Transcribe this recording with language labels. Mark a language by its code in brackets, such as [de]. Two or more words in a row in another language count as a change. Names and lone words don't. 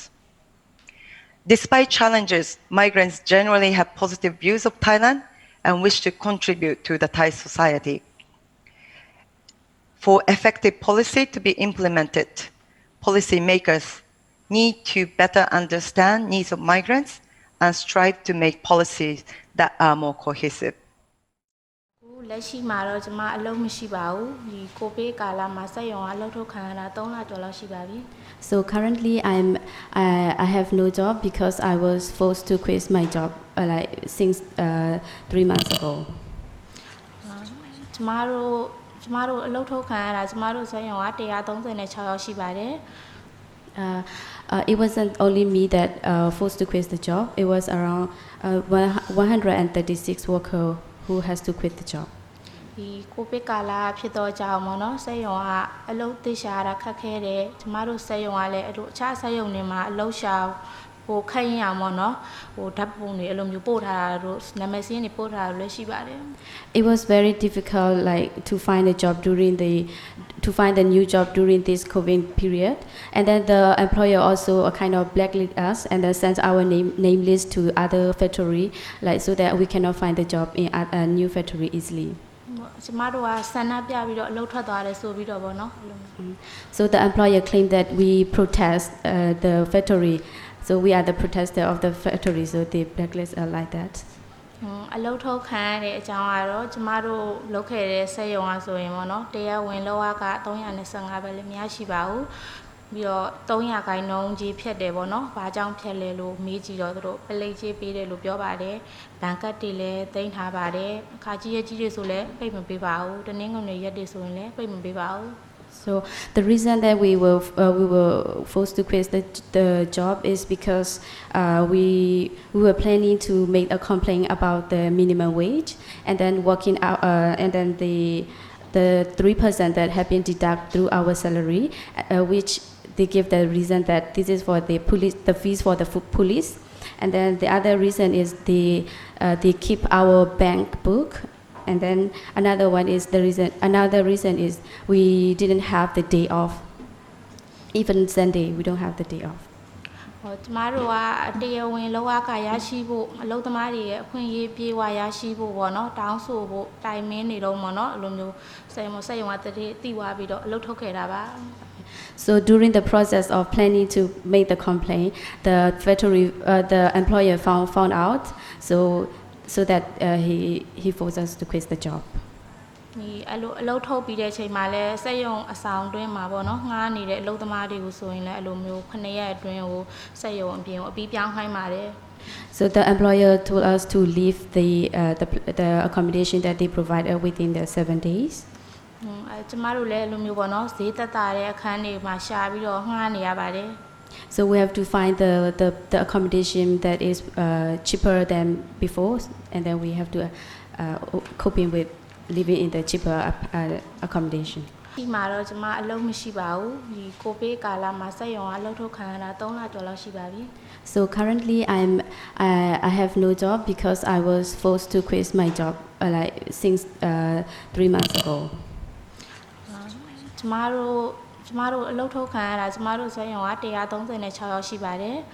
[en] Despite challenges, migrants generally have positive views of Thailand and wish to contribute to the Thai society. For effective policy to be implemented, policymakers need to better understand needs of migrants and strive to make policies that are more cohesive. [my] လက်ရှိမှာတော့ကျွန်မအလုပ်မရှိပါဘူးဒီကိုဗစ်ကာလမှာစက်ရုံကအလုပ်ထုတ်ခံရတာ3လကျော်လောက်ရှိပါပြီ [en] So currently I have no job because I was forced to quit my job like since 3 months ago. [my] ကျွန်မတို့အလုပ်ထုတ်ခံရတာကျွန်မတို့စက်ရုံက136ယောက်ရှိပါတယ် [en] It wasn't only me that forced to quit the job. It was around 136 workers who has to quit the job. [my] ဒီကိုဗစ်ကာလဖြစ်တော့ကြောင်ပေါ့နော်စက်ရုံကအလုပ်သိရှာရတာခက်ခဲတယ်ကျွန်မတို့စက်ရုံကလည်းအဲ့လိုအခြားစက်ရုံတွေမှာအလုပ်ရှာဟိုခက်ရင်အောင်ပေါ့နော်ဟိုဓာတ်ပုံတွေအဲ့လိုမျိုးပို့ထားတာတို့နာမည်စင်းတွေပို့ထားတာလည်းရှိပါတယ် [en] It was very difficult like to find a job to find a new job during this COVID period, and then the employer also kind of blacklist us and then sent our name list to other factory like so that we cannot find the job in a new factory easily. [my] ကျွန်မတို့ကဆန္ဒပြပြီးတော့အလုပ်ထွက်သွားတယ်ဆိုပြီးတော့ဗောနော် [en] So the employer claimed that we protest the factory, so we are the protester of the factory, so they blacklist us like that. [my] အလုပ်ထုတ်ခံရတဲ့အကြောင်းကတော့ကျမတို့လုပ်ခဲ့တဲ့စက်ရုံကဆိုရင်ပေါ့နော်တရားဝင်လောက325ပဲလည်းမရှိပါဘူးပြီးတော့300ခိုင်နှုန်းကြီးဖြတ်တယ်ပေါ့နော်ဘာကြောင့်ဖြတ်လဲလို့မေးကြည့်တော့သူတို့ပလိတ်ကြီးပေးတယ်လို့ပြောပါတယ်ဘဏ်ကတ်တွေလည်းသိမ်းထားပါတယ်အခါကြီးကြီးတွေဆိုလည်းပိတ်မပေးပါဘူးတနင်္ဂနွေရက်တွေဆိုရင်လည်းပိတ်မပေးပါဘူး [en] So the reason that we were forced to quit the job is because we were planning to make a complaint about the minimum wage and then working out and then the 3% that have been deducted through our salary, which they give the reason that this is for the fees for the police, and then the other reason is they keep our bank book. And then another reason is we didn't have the day off. Even Sunday, we don't have the day off. [my] ကျမတို့ကတရားဝင်လောကရရှိဖို့အလုပ်သမားတွေရဲ့အခွင့်အရေးပြေဝရရှိဖို့ပေါ့နော်တောင်းဆိုဖို့တိုင်မင်းနေတော့ပေါ့နော်အဲ့လိုမျိုးစက်ရုံကတည်းတိသွားပြီးတော့အလုပ်ထုတ်ခဲ့တာပါ [en] So during the process of planning to make the complaint, the employer found out. So that he forced us to quit the job. [my] ဒီအလုပ်ထုတ်ပြီးတဲ့အချိန်မှာလဲစက်ရုံအဆောင်တွင်းမှာပေါ့နော်ငှားနေတဲ့အလုပ်သမားတွေကိုဆိုရင်လည်းအဲ့လိုမျိုး9ရက်အတွင်းကိုစက်ရုံအပြင်ကိုအပြီးပြောင်းခိုင်းပါတယ် [en] So the employer told us to leave the accommodation that they provided within the 7 days. [my] ကျမတို့လည်းအဲ့လိုမျိုးပေါ့နော်ဈေးသက်သာတဲ့အခန်းတွေမှာရှာပြီးတော့ငှားနေရပါတယ် [en] So we have to find the accommodation that is cheaper than before, and then we have to coping with living in the cheaper accommodation. [my] ဒီမှာတော့ကျမအလုပ်မရှိပါဘူးဒီကိုဗစ်ကာလမှာစက်ရုံကအလုပ်ထုတ်ခံရတာ3လကျော်လောက်ရှိပါပြီ [en] So currently I have no job because I was forced to quit my job like since 3 months ago. [my] ကျမတို့အလုပ်ထုတ်ခံရတာကျမတို့စက်ရုံက136ယောက်ရှိပါတယ်